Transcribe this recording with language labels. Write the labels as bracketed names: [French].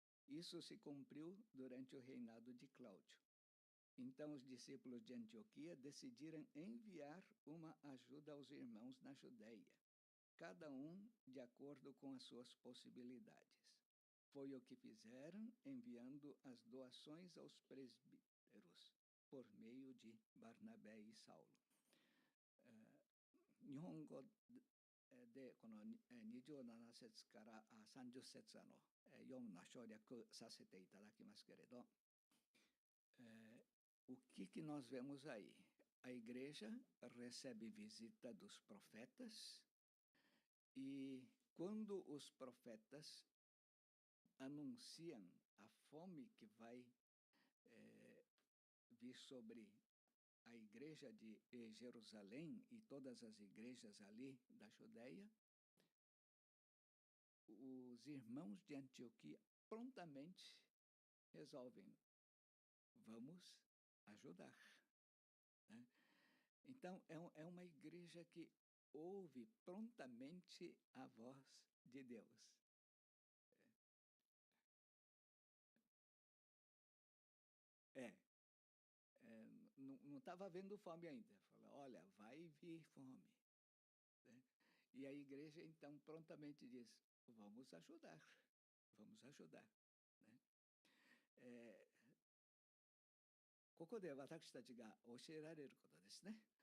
[Portuguese] Isso se cumpriu durante o reinado de Cláudio. Então os discípulos de Antioquia decidiram enviar uma ajuda aos irmãos na Judeia, cada um de acordo com as suas possibilidades. Foi o que fizeram, enviando as doações aos presbíteros por meio de Barnabé e Saulo. [Japanese] 日本語でこの27節から30節読むのは省略させていただきますけれど、 [Portuguese] o que nós vemos aí? A igreja recebe visita dos profetas, e quando os profetas anunciam a fome que vai vir sobre a igreja de Jerusalém e todas as igrejas ali da Judeia, os irmãos de Antioquia prontamente resolvem, vamos ajudar. Né? Então, é uma igreja que ouve prontamente a voz de Deus. Não estava havendo fome ainda. Falou, olha, vai vir fome. Né? E a igreja, então, prontamente diz, vamos ajudar. Vamos ajudar. Né? [Japanese] ここで私たちが教えられることですね。